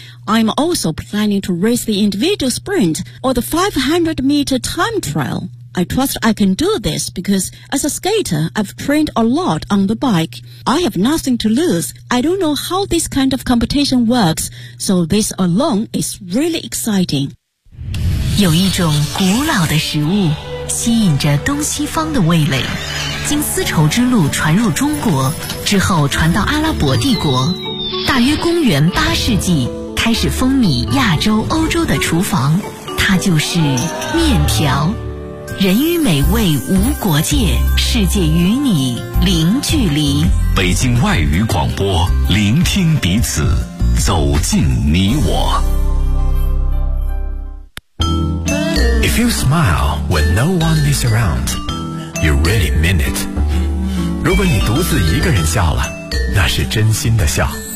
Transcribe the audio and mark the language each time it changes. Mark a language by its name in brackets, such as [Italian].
[English] I'm also planning to race the individual sprint or the 500-meter time trial. I trust I can do this because, as a skater, I've trained a lot on the bike. I have nothing to lose. I don't know how this kind of competition works, so this alone is really exciting. [Chinese] 有一种古老的食物吸引着东西方的味蕾，经丝绸之路传入中国，之后传到阿拉伯帝国。大约公元八世纪，开始风靡亚洲、欧洲的厨房，它就是面条。人与美味无国界，世界与你零距离。北京外语广播，聆听彼此，走进你我。 [English] If you smile when no one is around, you really mean it. [Chinese] 如果你独自一个人笑了，那是真心的笑。